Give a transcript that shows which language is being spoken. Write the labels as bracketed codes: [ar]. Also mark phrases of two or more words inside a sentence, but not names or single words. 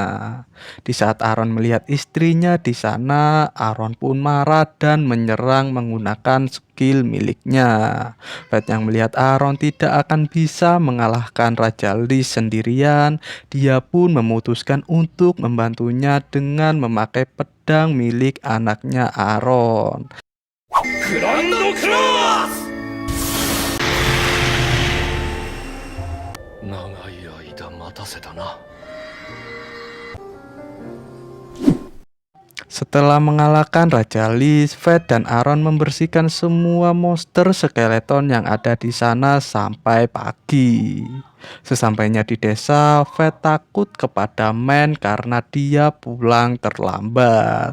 [id] Di saat Aaron melihat istrinya di sana, Aaron pun marah dan menyerang menggunakan skill miliknya. Fate yang melihat Aaron tidak akan bisa mengalahkan Raja Lee sendirian, dia pun memutuskan untuk membantunya dengan memakai pedang milik anaknya Aaron. [ja] グランドクロス長い間待たせたな。 [id] Setelah mengalahkan Raja Lee, Fate dan Aaron membersihkan semua monster skeleton yang ada di sana sampai pagi. Sesampainya di desa, Fate takut kepada Man karena dia pulang terlambat.